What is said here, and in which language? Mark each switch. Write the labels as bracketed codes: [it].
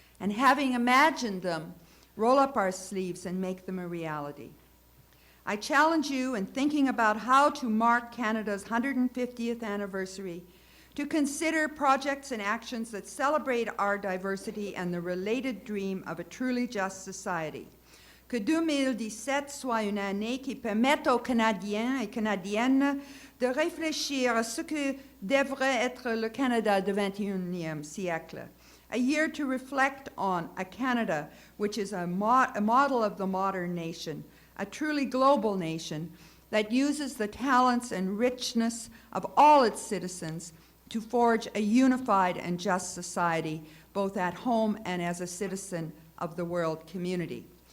[en] And having imagined them, roll up our sleeves and make them a reality. I challenge you, in thinking about how to mark Canada's 150th anniversary, to consider projects and actions that celebrate our diversity and the related dream of a truly just society. [fr] Que 2017 soit une année qui permette aux Canadiens et Canadiennes de réfléchir à ce que devrait être le Canada du 21e siècle. [en] A year to reflect on a Canada which is a model of the modern nation, a truly global nation that uses the talents and richness of all its citizens to forge a unified and just society, both at home and as a citizen of the world community.